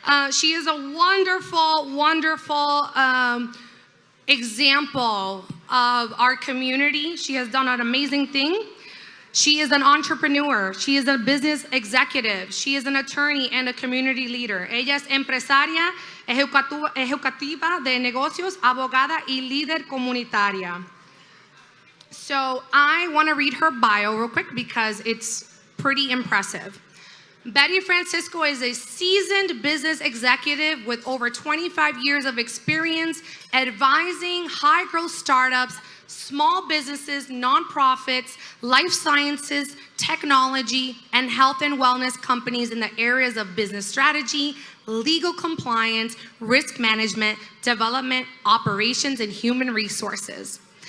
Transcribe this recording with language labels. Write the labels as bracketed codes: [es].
[en] She is a wonderful, wonderful example of our community. She has done an amazing thing. She is an entrepreneur. She is a business executive. She is an attorney and a community leader. [es] Ella es empresaria, ejecutiva de negocios, abogada y líder comunitaria. [en] So I want to read her bio real quick because it's pretty impressive. Betty Francisco is a seasoned business executive with over 25 years of experience advising high-growth startups, small businesses, nonprofits, life sciences, technology, and health and wellness companies in the areas of business strategy, legal compliance, risk management, development, operations, and human resources.